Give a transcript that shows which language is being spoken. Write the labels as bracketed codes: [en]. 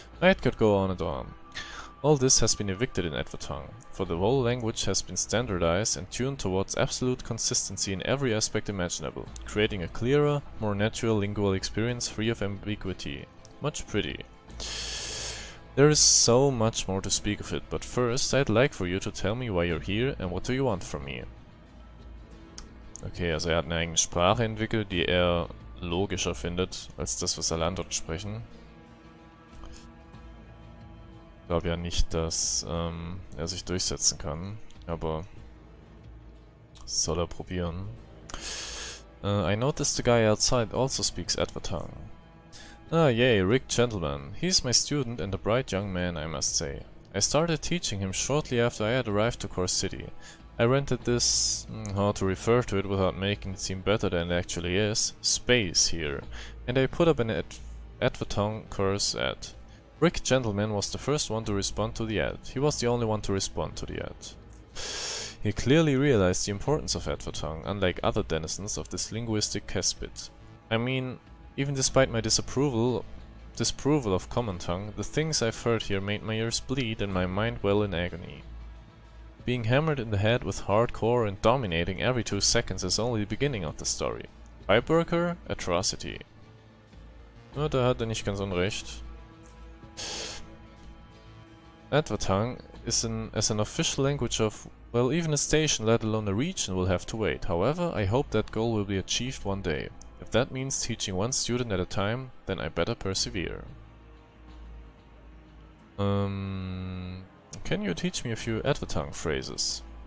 [en] I could go on and on. All this has been evicted in Advertong, for the whole language has been standardized and tuned towards absolute consistency in every aspect imaginable, creating a clearer, more natural lingual experience free of ambiguity. Much pretty. There is so much more to speak of it, but first I'd like for you to tell me why you're here and what do you want from me. [de] Okay, also hat eine eigene Sprache entwickelt, die er logischer findet als das, was alle anderen sprechen. Ich glaube ja nicht, dass er sich durchsetzen kann, aber soll er probieren. [en] I noticed the guy outside also speaks Advertong. Ah, yay, Rick Gentleman. He's my student and a bright young man, I must say. I started teaching him shortly after I had arrived to Core City. I rented this, how to refer to it without making it seem better than it actually is, space here, and I put up an Advertong course ad. Rick Gentleman was the first one to respond to the ad. He was the only one to respond to the ad. He clearly realized the importance of Advertong, unlike other denizens of this linguistic cesspit. I mean, even despite my disapproval of Common Tongue, the things I've heard here made my ears bleed and my mind well in agony. Being hammered in the head with hardcore and dominating every 2 seconds is only the beginning of the story. Pipeworker, atrocity. [de] Da hat er nicht ganz unrecht. Advertong [en] as an official language of, well, even a station, let alone a region, will have to wait. However, I hope that goal will be achieved one day. If that means teaching one student at a time, then I better persevere. Can you teach me a few Advertang phrases?